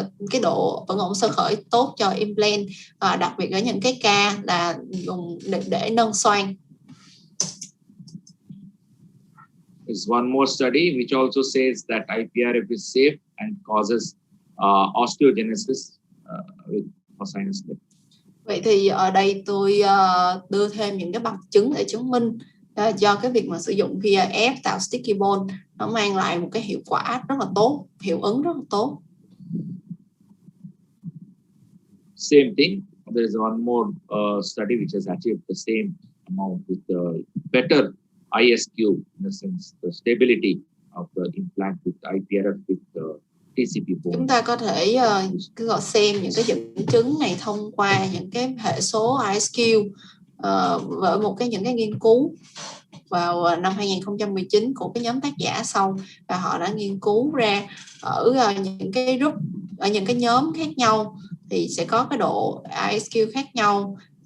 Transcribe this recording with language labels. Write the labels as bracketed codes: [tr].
[vi] cái độ vẫn ổn sơ khởi tốt cho implant, đặc biệt ở những cái ca là dùng để nâng xoang. [en] There's one more study which also says that IPRF is safe and causes osteogenesis for sinus lip. [vi] Vậy thì ở đây tôi đưa thêm những cái bằng chứng để chứng minh do cái việc mà sử dụng PRF tạo sticky bone nó mang lại một cái hiệu quả rất là tốt, hiệu ứng rất là tốt. [en] Same thing. There is one more study which has achieved the same amount with the better ISQ, in a sense, the stability of the implant with IPRF with the TCP bone. [vi] Chúng ta có thể gọi xem những cái dẫn chứng này thông qua những cái hệ số ISQ với những cái nghiên cứu vào năm 2019 của cái nhóm tác giả sau, và họ đã nghiên cứu ra ở những cái group, ở những cái nhóm khác nhau thì sẽ có cái độ ISQ khác nhau.